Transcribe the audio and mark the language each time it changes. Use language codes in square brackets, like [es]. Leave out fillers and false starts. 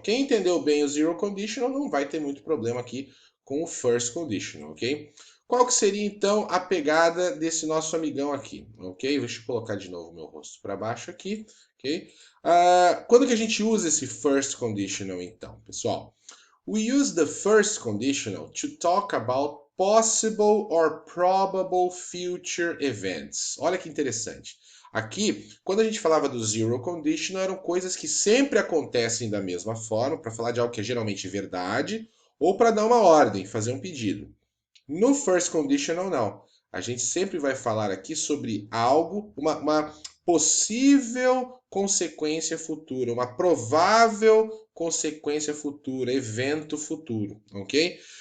[pt] Quem entendeu bem o Zero Conditional não vai ter muito problema aqui com o First Conditional, ok? Qual que seria, então, a pegada desse nosso amigão aqui, ok? Deixa eu colocar de novo meu rosto para baixo aqui, ok? Quando que a gente usa esse First Conditional, então, pessoal? [en] We use the first conditional to talk about possible or probable future events. [pt] Olha que interessante. Aqui, quando a gente falava do zero conditional, eram coisas que sempre acontecem da mesma forma, para falar de algo que é geralmente verdade, ou para dar uma ordem, fazer um pedido. No first conditional, não. A gente sempre vai falar aqui sobre algo, uma possível consequência futura, uma provável consequência futura, evento futuro, ok?